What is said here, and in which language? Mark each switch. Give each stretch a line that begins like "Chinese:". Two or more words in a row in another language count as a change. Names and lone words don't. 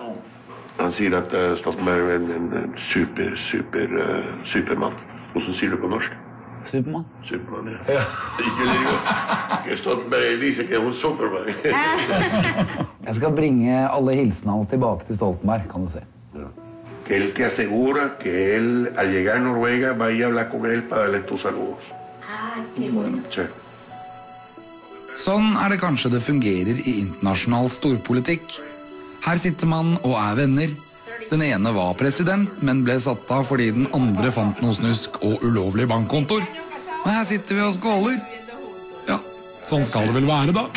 Norwegian: Han sier at Stoltenberg en supermann. Hvordan sier du på norsk? Supermann. Supermann, ja. Ikke Stoltenberg, de sier ikke hun Supermann. Jeg skal bringe alle hilsene hans tilbake til Stoltenberg, kan du se.
Spanish: Que él te asegura que él, al llegar a Noruega, va a ir a hablar con él para darle tus saludos. Ah, qué bueno. Sí.
Norwegian: Sånn det kanskje det fungerer i internasjonal storpolitikk. Her sitter man og venner. Den ene var president, men ble satt av fordi den andre fant noe snusk og ulovlig bankkontor. Men her sitter vi og skåler. Ja, sånn skal det vel være da.